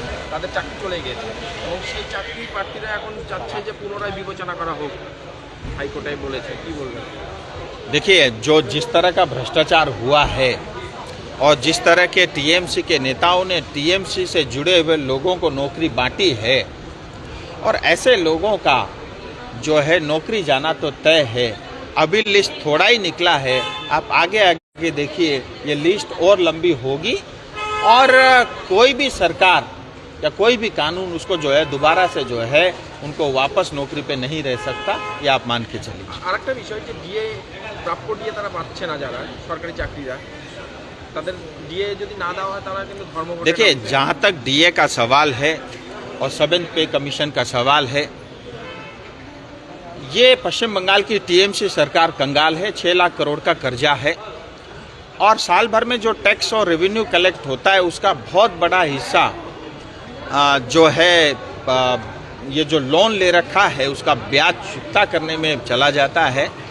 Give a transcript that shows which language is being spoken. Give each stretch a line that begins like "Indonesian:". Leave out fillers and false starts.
Bangla: তাদের চাকরি চলে গেছে এবং সেই চাকরি প্রার্থীরা এখন চাচ্ছে যে পুনরায় বিবেচনা করা হোক, হাইকোর্টে বলেছে। কি বলবেন?
Hindi: देखिए, जो जिस तरह का भ्रष्टाचार हुआ है और जिस तरह के टीएमसी के नेताओं ने टीएमसी से जुड़े हुए लोगों को नौकरी बांटी है, और ऐसे लोगों का जो है नौकरी जाना तो तय है। अभी लिस्ट थोड़ा ही निकला है, आप आगे आगे देखिए ये लिस्ट और लंबी होगी और कोई भी सरकार या कोई भी कानून उसको जो है दोबारा से जो है उनको वापस नौकरी पे नहीं रह सकता, ये आप मान के चलिए।
Bangla: আরেকটা বিষয় যে ডিএ প্রাপ্য ডিএ তারা পাচ্ছে না, যারা সরকারি চাকরিরা, তাদের ডিএ যদি না দেওয়া হয় তারা কিন্তু ধর্ম।
Hindi: देखिए, जहाँ तक डीए का सवाल है और 7th पे कमीशन का सवाल है, ये पश्चिम बंगाल की टीएमसी सरकार कंगाल है। 6 लाख करोड़ का कर्जा है और साल भर में जो टैक्स और रेवेन्यू कलेक्ट होता है उसका बहुत बड़ा हिस्सा जो है ये जो लोन ले रखा है उसका ब्याज चुकता करने में चला जाता है।